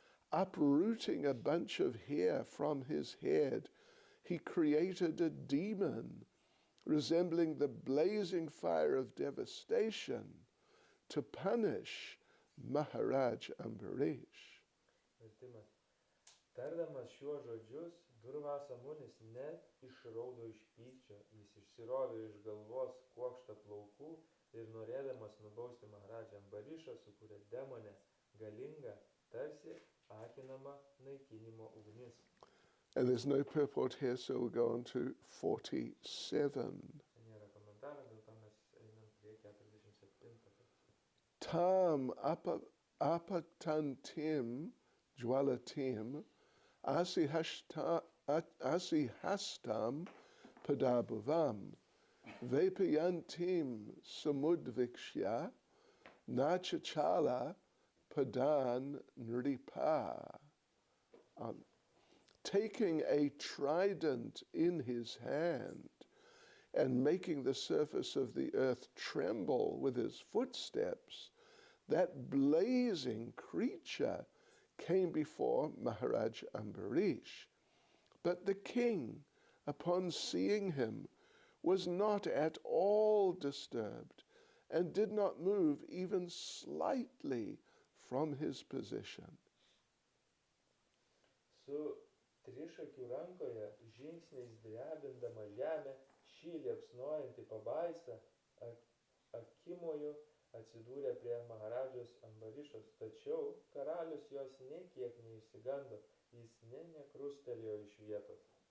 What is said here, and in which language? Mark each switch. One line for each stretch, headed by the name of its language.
English: Uprooting a bunch of hair from his head, he created a demon resembling the blazing fire of devastation to punish Maharaj Ambarish.
Lithuanian: Tardamas šiuos žodžius, Durvasa Munis net išraudo iš pykčio, jis išsirovė iš galvos kuokštą plaukų ir norėdamas nubausti Maharadžą Ambarišą sukūrė demonę galingą, tarsi akinama naikinimo ugnis.
English: And there's no purport here, so we'll go on to 47.
Lithuanian: Čia nėra komentaro, dėl to mes einam prie 47.
Sanskrit: Tam apatantim jwalatim asihastam padabhavam vepayantim samudvikshya nachachala padan nripa.
English: Taking a trident in his hand and making the surface of the earth tremble with his footsteps, that blazing creature came before Maharaj Ambarish. But the king, upon seeing him, was not at all disturbed and did not move even slightly from his position.
Lithuanian: Su trišakių rankoje, žingsniais drebindama žemę, šį liepsnojantį pabaisą akimoju atsidūrė prie Maharadžos Ambarišos, tačiau karalius jos nė kiek neišsigando, jis nė nekrustelėjo iš vietos.